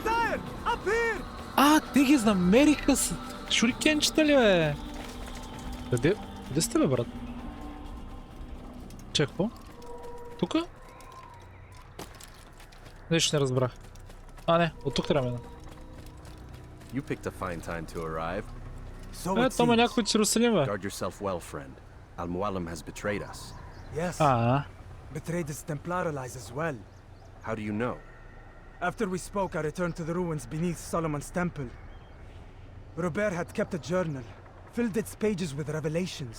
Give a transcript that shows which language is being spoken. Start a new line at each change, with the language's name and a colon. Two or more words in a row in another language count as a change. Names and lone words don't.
Bulgarian: Те ги намериха с шурикенчета ли бе? Къде сте бе, брат? Чекво? Тука? Нещо не разбрах. Не, от тук трябва мина.
English: You picked a fine time to arrive.
Bulgarian: Тома някой от Иерусалим бе.
English: Guard yourself well, friend. Al-Mualim has betrayed us. Yes. Betrayed his Templar allies as well. How do you know? After we spoke, I returned to the ruins beneath Solomon's temple. Robert had kept a journal, filled its pages with revelations.